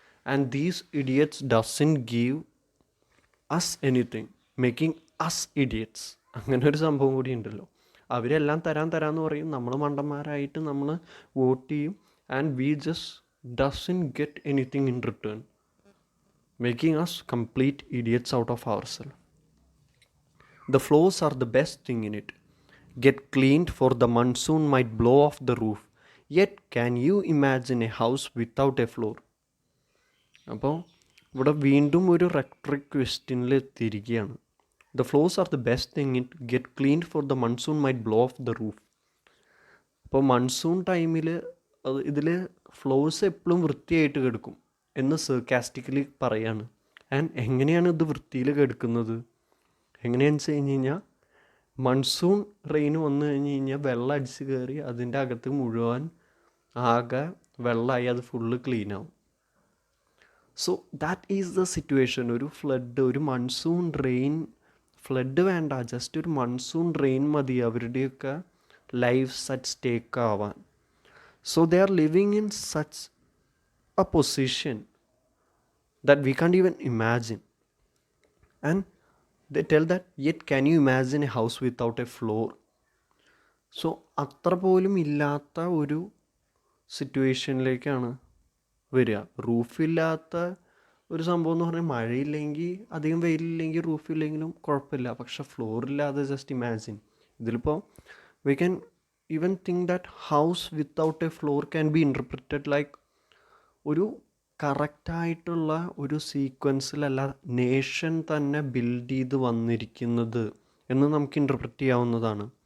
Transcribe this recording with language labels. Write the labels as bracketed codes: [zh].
[en] And these idiots doesn't give us anything, making us idiots. [ml] അങ്ങനെ ഒരു സംഭവം കൂടി ഉണ്ടല്ലോ. അവരെല്ലാം തരാമെന്ന് പറയും, നമ്മൾ മണ്ടന്മാരായിട്ട് നമ്മൾ വോട്ട് ചെയ്യും, [en] And we just doesn't get anything in return, making us complete idiots out of our self. The floors are the best thing in it. Get cleaned for the monsoon might blow off the roof. Yet can you imagine a house without a floor? [ml] അപ്പോൾ ഇവിടെ വീണ്ടും ഒരു റെക്ടറിക് ക്വസ്റ്റ്യനിൽ എത്തിയിരിക്കുകയാണ്. [en] The floors are the best thing in it. Get cleaned for the monsoon might blow off the roof. [ml] അപ്പോൾ monsoon ടൈമിൽ ഇതിൽ floors എപ്പോഴും വൃത്തിയായിട്ട് കിടക്കും എന്ന് സർക്കാസ്റ്റിക്കലി പറയാണ്. ആൻഡ് എങ്ങനെയാണ് ഇത് വൃത്തിയിൽ കിടക്കുന്നത്? എങ്ങനെയാണെന്ന് വെച്ച് കഴിഞ്ഞ് കഴിഞ്ഞാൽ മൺസൂൺ റെയിൻ വന്നു കഴിഞ്ഞ് കഴിഞ്ഞാൽ വെള്ളം അടിച്ച് കയറി അതിൻ്റെ അകത്ത് മുഴുവൻ ആകെ വെള്ളമായി അത് ഫുള്ള് ക്ലീൻ ആവും. [en] So that is the situation. [ml] ഒരു ഫ്ലഡ്, ഒരു മൺസൂൺ റെയിൻ, ഫ്ലഡ് വേണ്ട, ജസ്റ്റ് ഒരു മൺസൂൺ റെയിൻ മതി അവരുടെയൊക്കെ [en] lives at stake [ml] ആവാൻ. [en] So they are living in such a position that we can't even imagine. And they tell that yet can you imagine a house without a floor? [ml] So അത്ര പോലും ഇല്ലാത്ത ഒരു സിറ്റുവേഷനിലേക്കാണ് വരിക. റൂഫില്ലാത്ത ഒരു സംഭവം എന്ന് പറഞ്ഞാൽ മഴയില്ലെങ്കിൽ, അധികം വെയിലില്ലെങ്കിൽ, റൂഫില്ലെങ്കിലും കുഴപ്പമില്ല. പക്ഷെ ഫ്ലോറില്ലാതെ ജസ്റ്റ് ഇമാജിൻ. ഇതിലിപ്പോൾ [en] we can even think that house without a floor can be interpreted [ml] like ഒരു കറക്റ്റായിട്ടുള്ള ഒരു സീക്വൻസിലല്ല നേഷൻ തന്നെ ബിൽഡ് ചെയ്ത് വന്നിരിക്കുന്നത് എന്ന് നമുക്ക് ഇൻ്റർപ്രറ്റ് ചെയ്യാവുന്നതാണ്.